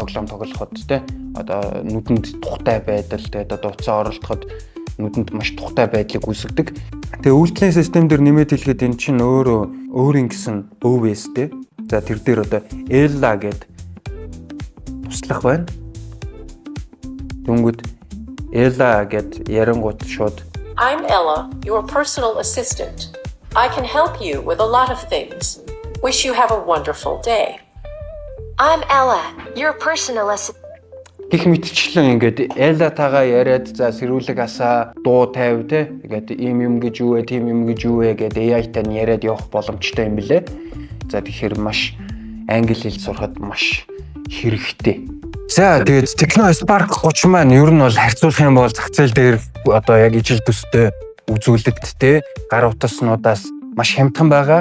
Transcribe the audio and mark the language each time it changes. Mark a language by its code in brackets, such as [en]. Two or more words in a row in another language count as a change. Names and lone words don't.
[mn] Тоглоом тоглоход одоо нүдэнд тухтай байдал одоо утсаа оролдоход нүдэнд маш тухтай байдлыг үүсгэдэг. Тэгээ үйлдлийн систем дээр нэмээд хэлэхэд эн чинь өөрийн гэсэн OS-тэй. За тэр дээр одоо Ella гэдэг туслах байна. Дүнгүүд Ella гэд ярангууд шууд [en] I'm Ella, your personal assistant. I can help you with a lot of things. Wish you have a wonderful day. I'm Ella, your personal assistant. [mn] Гэх мэтчлэн ингээд Ella тагаа яриад за сэрүүлэг асаа дуу тавь ингээд ийм юм гэж юу вэ, тийм юм гэж юу вэ гэдэг AI-тай яриад явах боломжтой юм билэ. За тэгэхээр маш англи хэл сурахад маш хэрэгтэй. За тэгээд Tecno Spark 30 маань ер нь бол харьцуулах юм бол зах зээл дээр одоо яг ижил төстэй үзүүлэлттэй гар утаснуудаас маш хямдхан байгаа.